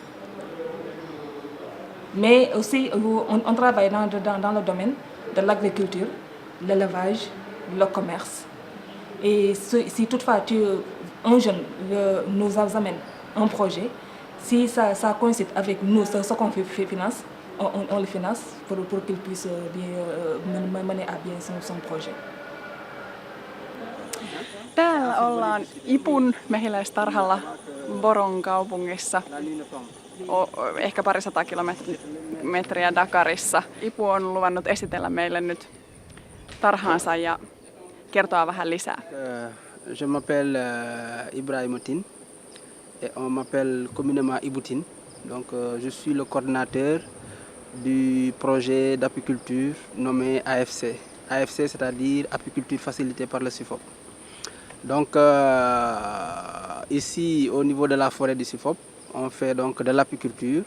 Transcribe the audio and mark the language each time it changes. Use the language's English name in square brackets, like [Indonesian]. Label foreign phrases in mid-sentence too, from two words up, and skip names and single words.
[French] Mais aussi, on travaille dans le domaine de l'agriculture, l'élevage, le commerce. Et si toutefois un jeune nous amène un projet, si ça coïncide avec nous, ce qu'on finance, on le finance pour qu'il puisse mener à bien son projet. [Finnish] Täällä ollaan Ipun mehiläistarhalla Boron kaupungissa, ehkä parisataa kilometriä Dakarissa. Ipu on luvannut esitellä meille nyt tarhaansa ja kertoa vähän lisää. [French] Je m'appelle Ibrahimoutine et on m'appelle communément Iboutine. Donc je suis le coordinateur du projet d'apiculture nommé AFC. AFC, c'est-à-dire apiculture facilitée par le SIFOP. Donc ici au niveau de la forêt du SIFOP, on fait donc de l'apiculture.